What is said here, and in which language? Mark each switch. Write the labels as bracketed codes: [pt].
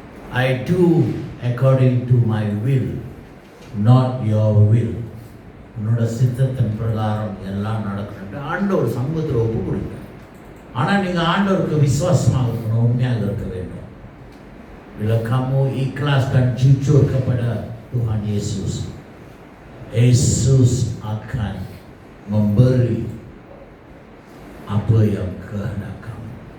[en] I do according to my will, not your will. [ta] உன்னோட சித்தத்தின் பிரகாரம் எல்லாம் நடக்கணும். ஆண்டவர் சமூகத்தில் ஒப்பு கொடுங்க. ஆனால் நீங்கள் ஆண்டவருக்கு விசுவாசமாக இருக்கணும், உண்மையாக இருக்க வேண்டும். [ms] Bila kamu ikhlas dan jujur kepada Tuhan Yesus, Yesus akan memberi apa yang kehendak kamu.